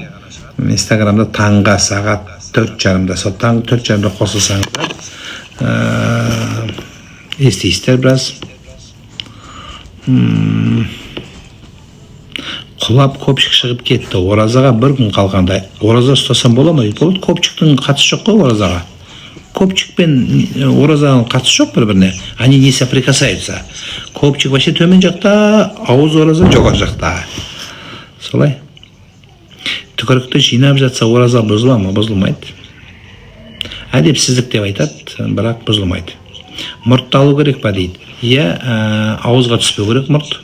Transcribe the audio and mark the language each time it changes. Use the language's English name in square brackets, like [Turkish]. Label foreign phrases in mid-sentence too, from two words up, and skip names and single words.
[Kazakh] Инстаграмда таңға сағат 4:30-да, сол таң 4:30-да қосылсаңыздар естейсіздер біраз. құлап көпшік шығып кетті. Оразаға бір күн қалғанда ораза ұстасам бола ма дейді. Болады, көпшіктің қатысы жоқ қой оразаға. Көпчик пен оразаның қатысы жоқ бір-біріне. [Russian] Они не соприкасаются. [Kazakh] Көпчик вообще төмен жақта, ауыз ораза жоғары жақта. Солай. Түкірікті жинап жатса ораза бұзыла ма? Бұзылмайды. Әдепсіздік деп айтады, бірақ бұзылмайды. Мұртты алу керек па дейді. Иә, ауызға түспеу керек мұрт.